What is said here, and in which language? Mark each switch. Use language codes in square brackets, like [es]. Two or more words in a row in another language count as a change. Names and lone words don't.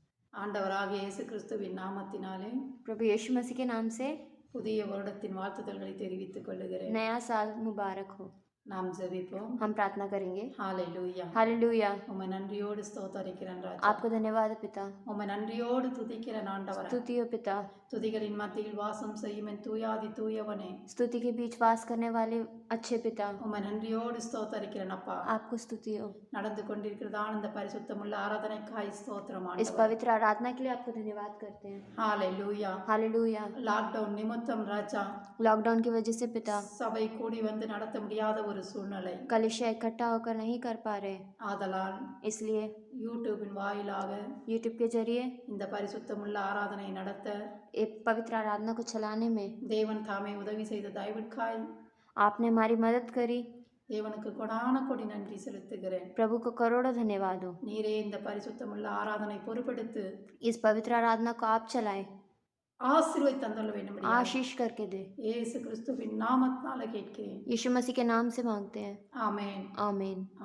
[ta] ஆண்டவராகிய இயேசு கிறிஸ்துவின் நாமத்தினாலே [hi] प्रभु यीशु मसीह के नाम से [ta] புதிய வருடத்தின் வாழ்த்துதல்களை தெரிவித்துக் கொள்கிறேன். [hi] नया साल मुबारक हो. [ta] நாம் ஜெபிப்போம். [hi] हम प्रार्थना करेंगे. [ta] ஹalleluya. [hi] हालेलुया. [ta] உம்மை நன்றியோடு ஸ்தோத்தரிக்கிறேன் ராஜா. [hi] आपको धन्यवाद पिता. [ta] உம்மை நன்றியோடு துதிக்கிறேன் ஆண்டவரே. [hi] स्तुति हो पिता. [ta] துதிகளின் மத்தியில் வாசம் செய்யும் என் தூயாதி தூயவனே. [hi] स्तुति के बीच वास करने वाले अच्छे पिता. [ta] உம்மை நன்றியோடு ஸ்தோத்தரிக்கிறேன் அப்பா. [hi] आपको स्तुति हो. [ta] நடந்து கொண்டிருக்கிறதான இந்த பரிசுத்தமுள்ள ஆராதனைக்காய் ஸ்தோத்திரம் [hi] इस [ta] ஆண்டவரே. [hi] पवित्र आराधना के लिए आपको धन्यवाद करते हैं. [ta] ஹalleluya. [hi] हालेलुया. [ta] லாக்டவுன் நிமித்தம் ராஜா [hi] लॉकडाउन की वजह से पिता [ta] சபை கூடி வந்து நடத்த முடியாத ஒரு சூழ்நிலை. [hi] कलिशा इकट्ठा होकर नहीं कर पा रहे, [ta] ஆதலால் [hi] इसलिए [ta] யூடியூபின் வாயிலாக [hi] यूट्यूब के जरिए [ta] இந்த பரிசுத்தமுள்ள ஆராதனை நடத்த [hi] एक पवित्र आराधना को चलाने में [ta] தேவன் தாமே உதவி செய்த தயவிற்காய் [hi] आपने हमारी मदद करी. [ta] தேவனுக்கு கொடான கொடி நன்றி செலுத்துகிறேன். [hi] प्रभु को करोड़ों धन्यवाद हो. [ta] நீரே இந்த பரிசுத்தமுள்ள ஆராதனை பொறுப்பெடுத்து [hi] इस पवित्र आराधना को आप चलाएं, [ta] ஆசீர்வாத தந்தள்ள வேண்டும். [hi] आशीष करके दे. [ta] இயேசு கிறிஸ்துவின் நாமத்தினால கேட்கிறேன். [hi] यीशु मसीह के नाम से मांगते हैं. [ta] ஆமென். [hi] आमीन.